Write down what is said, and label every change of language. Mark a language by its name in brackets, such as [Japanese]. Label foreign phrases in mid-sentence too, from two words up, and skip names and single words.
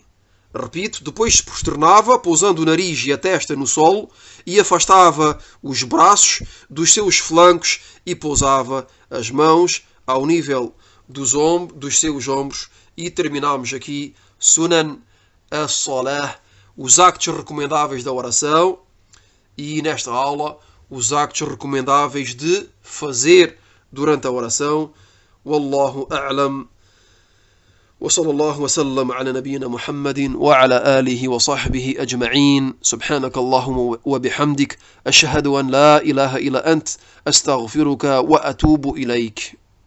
[Portuguese] Repito, depois se prosternava, pousando o nariz e a testa no solo, e afastava os braços dos seus flancos e pousava as mãos ao nível dos seus ombros. E terminamos aqui [Arabic] سنن الصلاة, [Portuguese] os actos recomendáveis da oração, e nesta aula os actos recomendáveis de fazer durante a oração. [Arabic] والله أعلم. وصلى الله وسلم على نبينا محمد وعلى آله وصحبه أجمعين. سبحانك اللهم وبحمدك أشهد أن لا إله إلا أنت أستغفرك وأتوب إليك.